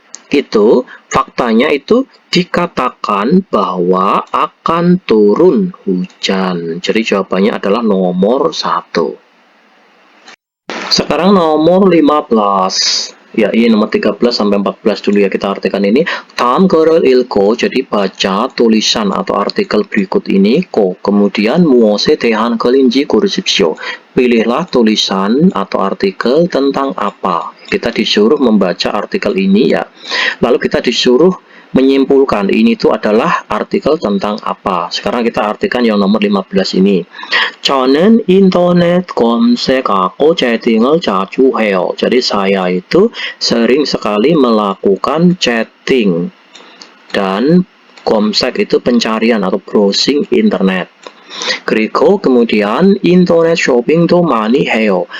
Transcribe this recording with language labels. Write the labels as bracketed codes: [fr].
[id] itu faktanya itu dikatakan bahwa akan turun hujan. Jadi jawabannya adalah nomor 1. Sekarang nomor 15. Ya, ini nomor 13 sampai 14 dulu ya, kita artikan ini. [ko] 다음 글을 읽고, [id] jadi baca tulisan atau artikel berikut ini. Kemudian [ko] 무엇에 대한 글인지 고르십시오. [id] Pilihlah tulisan atau artikel tentang apa. Kita disuruh membaca artikel ini ya. Lalu kita disuruh menyimpulkan ini tuh adalah artikel tentang apa. Sekarang kita artikan yang nomor 15 ini. [ko] 저는 인터넷 검색하고 채팅을 자주 해요. [id] Jadi saya itu sering sekali melakukan chatting dan [ko] 검색 [id] itu pencarian atau browsing internet. [ko] 그리고 [id] kemudian [ko] 인터넷 쇼핑도 많이 해요.